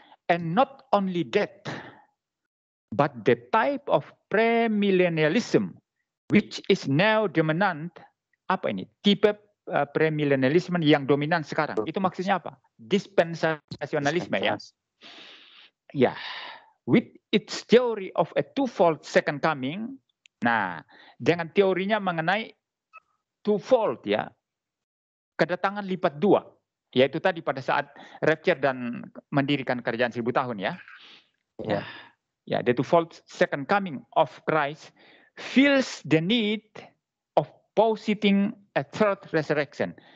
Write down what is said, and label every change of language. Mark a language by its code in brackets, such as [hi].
[en] And not only that, but the type of premillennialism which is now dominant, [id] apa ini? Tipe premillennialisme yang dominan sekarang. Itu maksudnya apa? Dispensasionalisme ya. Ya. [en] With its theory of a twofold second coming. [id] Nah, dengan teorinya mengenai twofold ya. Kedatangan lipat dua. Yaitu tadi pada saat rapture dan mendirikan kerajaan 1000 tahun ya. Ya. [en] Ya, the twofold second coming of Christ feels the need of positing a third resurrection.